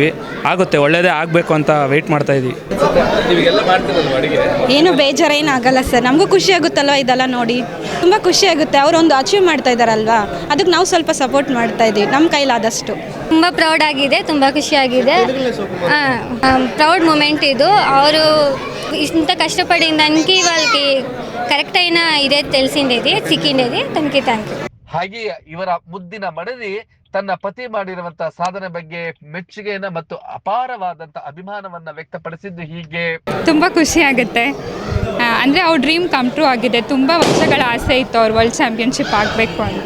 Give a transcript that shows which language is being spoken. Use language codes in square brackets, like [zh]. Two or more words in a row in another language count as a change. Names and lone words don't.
[kn] ಆಗುತ್ತೆ, ಒಳ್ಳೆಯದೇ ಆಗಬೇಕು ಅಂತ ವೆಯ್ಟ್ ಮಾಡ್ತಾಯಿದ್ದೀವಿ. ಏನು ಬೇಜಾರೇನಾಗಲ್ಲ ಸರ್. ನಮಗೂ ಖುಷಿ ಆಗುತ್ತಲ್ವ ಇದೆಲ್ಲ ನೋಡಿ. ತುಂಬ ಖುಷಿ ಆಗುತ್ತೆ. ಅವರೊಂದು ಅಚೀವ್ ಮಾಡ್ತಾ ಇದ್ದಾರಲ್ವಾ, ಅದಕ್ಕೆ ನಾವು ಸ್ವಲ್ಪ ಸಪೋರ್ಟ್ ಮಾಡ್ತಾ ಇದ್ದೀವಿ ನಮ್ಮ ಕೈಲಾದಷ್ಟು. ತುಂಬ ಪ್ರೌಡ್ ಆಗಿದೆ, ತುಂಬ ಖುಷಿಯಾಗಿದೆ. [en] proud moment ಇದು. [te] ಅವರು ఇంత కష్టపడిన దానికి వాళ్ళకి కరెక్ట్ అయిన ఇదే తెలిసిండేది సిక్కిండేది. తనకి [en] thank you. [kn] ಹಾಗೆ ಇವರ ಮುದ್ದಿನ ಮಡದಿ ತನ್ನ ಪತಿ ಮಾಡಿರುವಂತಹ ಸಾಧನೆ ಬಗ್ಗೆ ಮೆಚ್ಚುಗೆಯನ್ನ ಮತ್ತು ಅಪಾರವಾದಂತ ಅಭಿಮಾನವನ್ನ ವ್ಯಕ್ತಪಡಿಸಿದ್ದು ಹೀಗೆ. ತುಂಬ ಖುಷಿ ಆಗುತ್ತೆ. ಅಂದರೆ ಅವ್ರ [en] dream come true [kn] ಆಗಿದೆ. ತುಂಬ ವರ್ಷಗಳ ಆಸೆ ಇತ್ತು ಅವ್ರು [en] world championship [kn] ಆಗಬೇಕು ಅಂತ.